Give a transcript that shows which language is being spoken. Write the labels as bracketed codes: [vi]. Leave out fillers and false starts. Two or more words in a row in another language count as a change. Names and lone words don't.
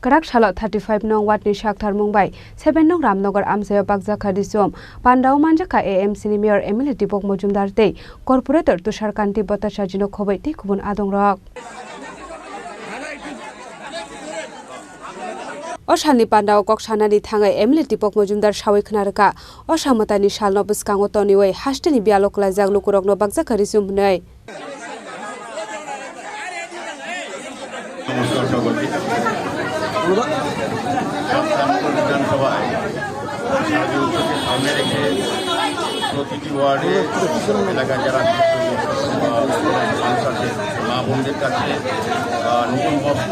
[trp] Karak Shalot 35 nong Watni Shakhtar Mumbai 7 nong Ramnagar Amsayo Bakjaka Disum Pandau Manjaka AMC ni Mayor Emily Dipok Mojumdar Tei Corporator Tushar Kanti Batasha Jino Khobai Tei Kubun Adong Rok Oshani Pandau Kokshana Thangai Emily Dipok Mojumdar Shawi Knarka Oshamatani Shalno Buskango Toniway Hashtani Bialokla Jaglu Kurokno Bakjaka Disum Nei [bn] প্রতিটি ওয়ার্ডে এলাকায় যারা মা বোনদের কাছে নতুন বস্ত্র